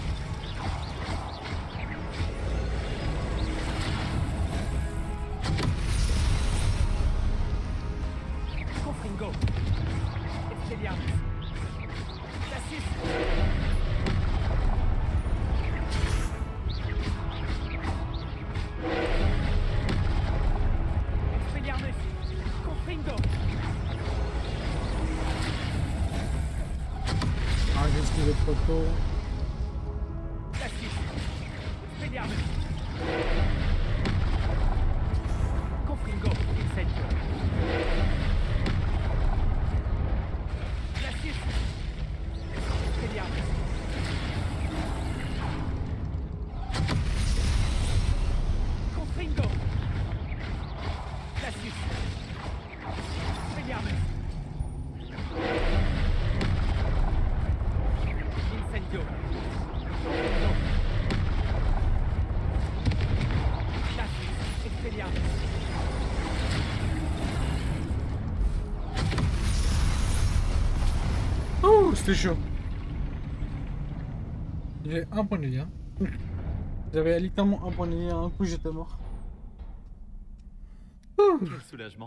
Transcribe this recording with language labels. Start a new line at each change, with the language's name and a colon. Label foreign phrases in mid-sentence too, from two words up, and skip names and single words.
French: Confringo. Expelliarmus. Glacius. Expelliarmus. Confringo. Ah, j'ai esquivé trop tôt. Glacius. Expelliarmus. Confringo. Incendio. Glacius. Expelliarmus. Confringo. Glacius. Expelliarmus. Incendio. Confringo. Glacius. Expelliarmus. Oh, c'était chaud. J'ai un point de vie. Hein. J'avais littéralement un point de vie. Un coup, j'étais mort. Quel soulagement.